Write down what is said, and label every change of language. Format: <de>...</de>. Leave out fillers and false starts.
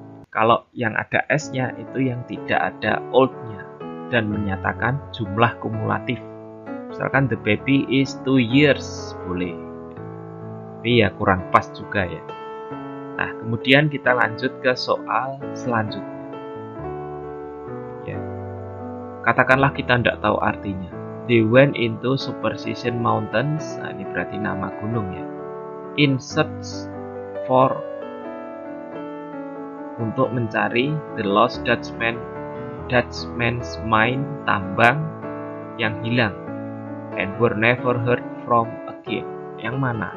<id>Kalau yang ada S-nya itu yang tidak ada old-nya dan menyatakan jumlah kumulatif. Misalkan</id> <en>the baby is 2 years,</en> <id>boleh. Tapi ya kurang pas juga ya. Nah, kemudian kita lanjut ke soal selanjutnya. Ya. Katakanlah kita tidak tahu artinya.</id> <en>They went into Superstition Mountains.</en> <id>Nah, ini berarti nama gunung ya.</id> <en>In search for,</en> <id>untuk mencari</id> <en>the lost Dutchman's mine,</en> <id>tambang yang hilang,</id> <en>and were never heard from again.</en> <id>Yang mana?</id>